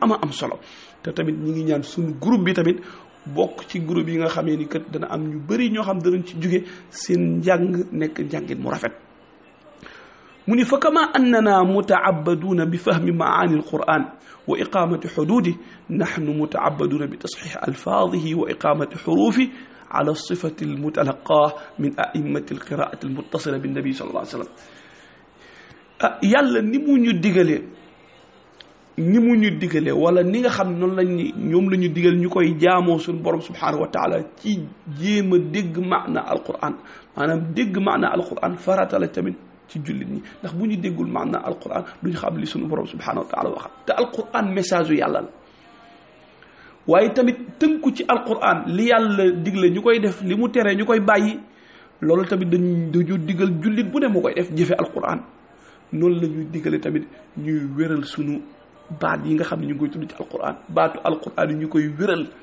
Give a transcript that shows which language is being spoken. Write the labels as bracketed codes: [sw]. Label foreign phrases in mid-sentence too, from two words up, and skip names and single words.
[wo] ama am solo te tamit ñi ngi ñaan suñu groupe bi tamit bokk ci groupe yi nga xamee ni kat dana am ñu bëri ñoo xam danañ ci jóge seen njàng nekk njàngin mu rafet mu ni fa [ar] كما أننا متعبدون ب فهم معاني القرآن و إقامة حدوده نحن متعبدون ب تصحيح ألفاظه و إقامة حروفه على صفة المتلقاة من أئمة القراءات المتصلة بالنبي صلى الله عليه و سلم [wo] yàlla ni mu ñu digalee wala ni nga xam ne noonu lañ ñoom la ñu digal ñu koy jaamoo suñu borom [ar] سبحانه و تعالى [wo] ci jéem a dégg [ar] معنى القرآن [wo] maanaam dégg [ar] معنى القرآن [wo] farata la tamit ci jullit ñi ndax bu ñu déggul [ar] معنى القرآن [wo] duñu xam li suñu borom [ar] سبحانه و تعالى [wo] wax te alquran message yu yàlla la waaye tamit tënku ci alquran li yàlla digle ñu koy def li mu tere ñu koy bàyyi loolu tamit dañu digal jullit bu ne mu koy def jëfe alquran noonu la ñuy digale tamit ñuy wéral sunu baat yi nga xam ne ñu ngi koy tudd ci alquran baatu alquran yi ñu koy wéral